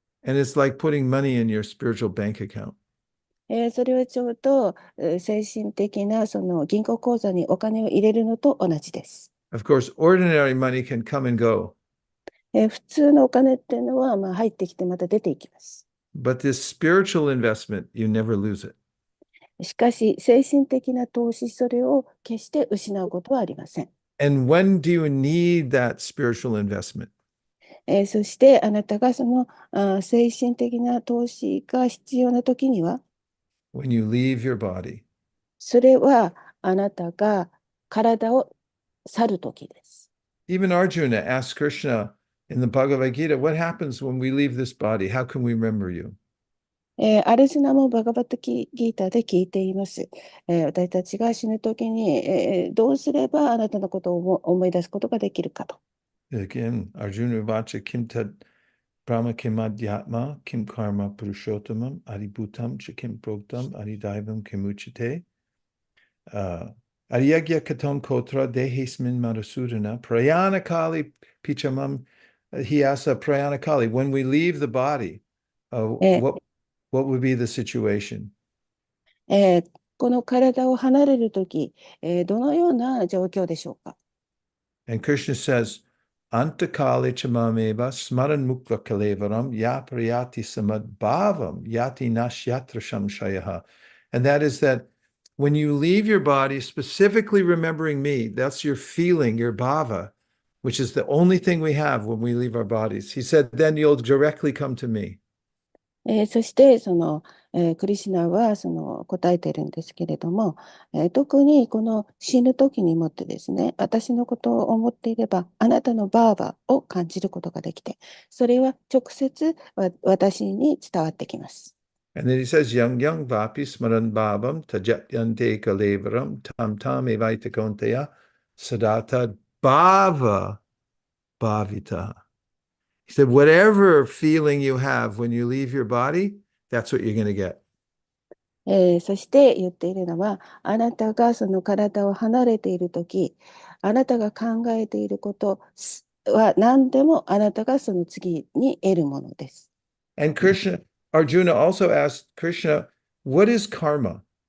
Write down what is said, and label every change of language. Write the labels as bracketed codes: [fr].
[en] And it's like putting money in your spiritual bank account. [ja] それはちょうど、精神的なその銀行口座にお金を入れるのと同じです。 [en] Of course, ordinary money can come and go, [ja] 普通のお金っていうのは、入ってきてまた出ていきます。 [en] but this spiritual investment, you never lose it. [ja] しかし、精神的な投資、それを決して失うことはありません。 [en] And when do you need that spiritual investment? [ja] そして、あなたがその精神的な投資が必要なときには、 [en] When you leave your body. [ja] それはあなたが体を去るときです。 [en] Even Arjuna asked Krishna in the Bhagavad Gita, what happens when we leave this body? How can we remember you? [ja] アルジュナもバガバットギーターで聞いています。私たちが死ぬときに、どうすればあなたのことを思い出すことができるかと。 [sa] Again, Arjuna Vacha Kim Tad Brahma Kim Adhyatma Kim Karma Purushottamam Adibhutam Cha Kim Proktam Adidaivam Kim Uchite. Aryagya katon kotra dehismin madhusudana prayanakali pichamam hyasa prayanakali. [en] When we leave the body, え what would be the situation? [ja] この体を離れるとき、どのような状況でしょうか。 [en] And Krishna says, [sa] Antakali chamameva smaran mukta kalevaram yaprayati samad bhavam yati nashyatra shamshayaha. [en] And that is that when you leave your body, specifically remembering me, that's your feeling, your bhava, which is the only thing we have when we leave our bodies. He said, then you'll directly come to me. [ja] そしてクリシュナは答えているんですけれども、特にこの死ぬ時にもってですね、私のことを思っていれば、あなたのバーバを感じることができて、それは直接私に伝わってきます。 [en] And then he says, [sa] Yang yang vapi smaran bhavam tajatyante kalevaram tam tam evaita konteya sadata bhava bhavita. [en] He said, whatever feeling you have when you leave your body, that's what you're going to get. [ja] そして言っているのは、あなたがその体を離れているとき、あなたが考えていることは何でもあなたがその次に得るものです。 [en] And Krishna, Arjuna also asked Krishna, what is karma?